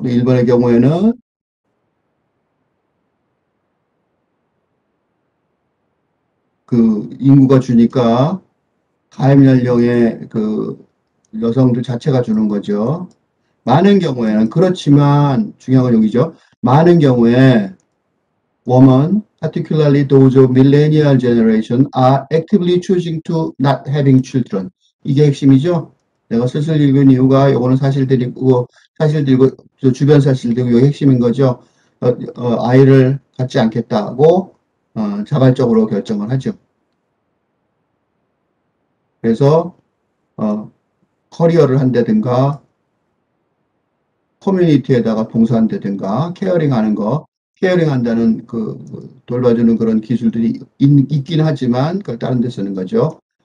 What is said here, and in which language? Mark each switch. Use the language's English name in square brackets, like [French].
[Korean] 일본의 경우에는 그 인구가 주니까 가임 연령의 그 여성들 자체가 주는 거죠. 많은 경우에는 그렇지만 중요한 건 여기죠. 많은 경우에 [English] women, particularly those of millennial generation, are actively choosing to not having children. [Korean] 이게 핵심이죠. 내가 슬슬 읽은 이유가 요거는 사실들이고 사실들이고 주변 사실들이고 이게 핵심인 거죠. 아이를 갖지 않겠다고 자발적으로 결정을 하죠. 그래서 커리어를 한다든가 커뮤니티에다가 봉사한다든가 케어링하는 거, 케어링한다는 돌봐주는 그런 기술들이 있긴 하지만 그걸 다른 데 쓰는 거죠.